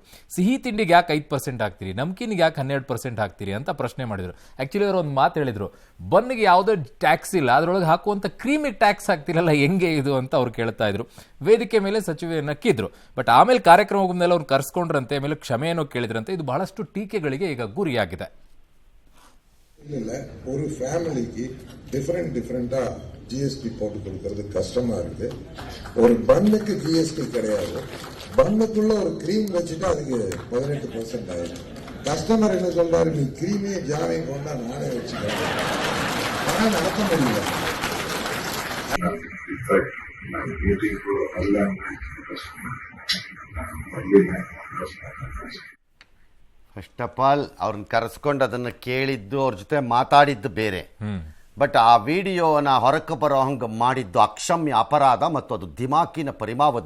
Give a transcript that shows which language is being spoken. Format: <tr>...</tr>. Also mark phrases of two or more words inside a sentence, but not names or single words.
<kn>ಸಿಹಿ ತಿಂಡಿಗೆ ಯಾಕೆ 5% ಹಾಕ್ತೀರಿ, ನಮ್ಕೀನಿಗೆ ಯಾಕೆ 12% ಹಾಕ್ತೀರಿ ಅಂತ ಪ್ರಶ್ನೆ ಮಾಡಿದ್ರು. ಆಕ್ಚುಲಿ ಅವರು ಒಂದು ಮಾತು ಹೇಳಿದ್ರು, ಬನ್ನಿಗೆ ಯಾವುದೋ ಟ್ಯಾಕ್ಸ್ ಇಲ್ಲ, ಅದರೊಳಗೆ ಹಾಕುವಂತ ಕ್ರೀಮಿಗೆ ಟ್ಯಾಕ್ಸ್ ಹಾಕ್ತಿರಲ್ಲ, ಹೆಂಗೆ ಇದು ಅಂತ ಅವ್ರು ಕೇಳ್ತಾ ಇದ್ರು. ವೇದಿಕೆ ಮೇಲೆ ಸಚಿವೆ ನಕ್ಕಿದ್ರು. ಬಟ್ ಆಮೇಲೆ ಕಾರ್ಯಕ್ರಮ ಮೇಲೆ ಅವ್ರು ಕರ್ಸ್ಕೊಂಡ್ರಂತೆ, ಆಮೇಲೆ ಕ್ಷಮೆಯನ್ನು ಕೇಳಿದ್ರಂತೆ. ಇದು ಬಹಳಷ್ಟು ಟೀಕೆಗಳಿಗೆ ಈಗ ಗುರಿಯಾಗಿದೆ.</kn> <ta>ஒரு ஃபேமிலிக்கு டிஃபரெண்டா ஜிஎஸ்டி போட்டு கொடுக்கறது கஷ்டமா இருக்கு. ஒரு பன்னுக்கு ஜிஎஸ்டி கிடையாது, பன்னுக்குள்ள ஒரு கிரீம் வச்சுட்டு அதுக்கு 18% ஆயிடும். கஸ்டமர் என்ன சொல்றாரு, நீ கிரீமே ஜாமையும் கொண்டா நானே வச்சுக்கிறேன், ஆனா நடத்த முடியல.</ta> <en>first of all</en> <kn>ಅವ್ರನ್ನ ಕರೆಸ್ಕೊಂಡು ಅದನ್ನು ಕೇಳಿದ್ದು, ಅವ್ರ ಜೊತೆ ಮಾತಾಡಿದ್ದು ಬೇರೆ. ಬಟ್ ಆ ವಿಡಿಯೋನ ಹೊರಕ್ಕೆ ಬರೋ ಹಂಗೆ ಮಾಡಿದ್ದು ಅಕ್ಷಮ್ಯ ಅಪರಾಧ ಮತ್ತು ಅದು ದಿಮಾಕಿನ ಪರಿಮಾವಧಿ.</kn>